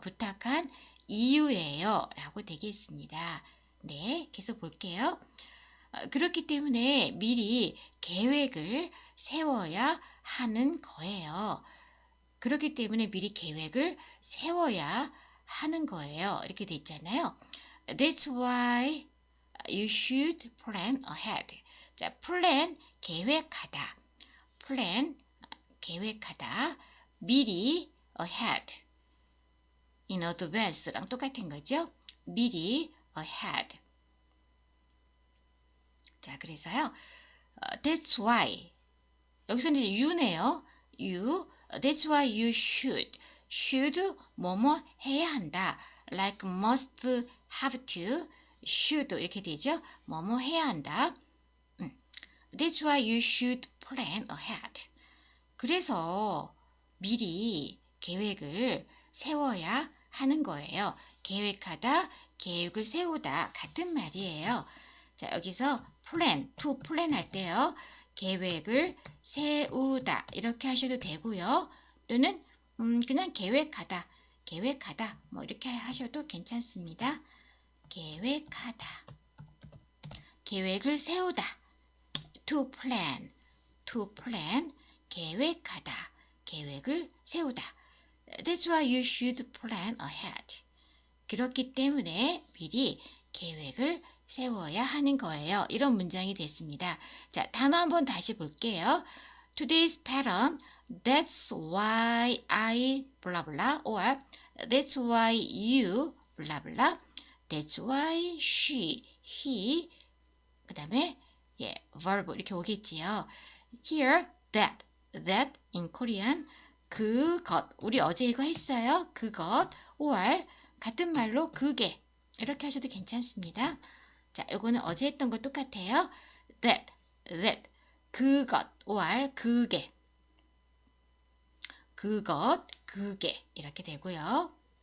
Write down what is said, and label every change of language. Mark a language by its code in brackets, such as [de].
[ko] 부탁한 이유예요. 라고 되겠습니다. 네, 계속 볼게요. 그렇기 때문에 미리 계획을 세워야 하는 거예요. 그렇기 때문에 미리 계획을 세워야 하는 거예요. 이렇게 돼 있잖아요. [en] That's why you should plan ahead. [ko] 자, plan, 계획하다. plan, 계획하다. 미리, ahead. in advance랑 똑같은 거죠. 미리, ahead. 자, 그래서요. [en] That's why. [ko] 여기서는 이제 you네요. [en] You. That's why you should. [ko] should 뭐뭐 해야 한다. [en] like must, have to, should [ko] 이렇게 되죠. 뭐뭐 해야 한다. [en] That's why you should plan ahead. [ko] 그래서 미리 계획을 세워야 하는 거예요. 계획하다, 계획을 세우다 같은 말이에요. 자, 여기서 plan, to plan 할 때요. 계획을 세우다 이렇게 하셔도 되고요. 또는 그냥 계획하다, 계획하다 뭐 이렇게 하셔도 괜찮습니다. 계획하다, 계획을 세우다. [en] to plan, to plan, [ko] 계획하다, 계획을 세우다. [en] That's why you should plan ahead. [ko] 그렇기 때문에 미리 계획을 세워야 하는 거예요. 이런 문장이 됐습니다. 자, 단어 한번 다시 볼게요. [en] Today's pattern, that's why I blah blah or that's why you blah blah, that's why she, he [ko] 그 다음에 [en] verb 이렇게 오겠지요. Here, that in Korean 그것, [ko] 우리 어제 이거 했어요. 그것 or 같은 말로 그게 이렇게 하셔도 괜찮습니다. 자, 이거는 어제 했던 거 똑같아요. that 그것 or 그게 그것, 그게 이렇게 되고요.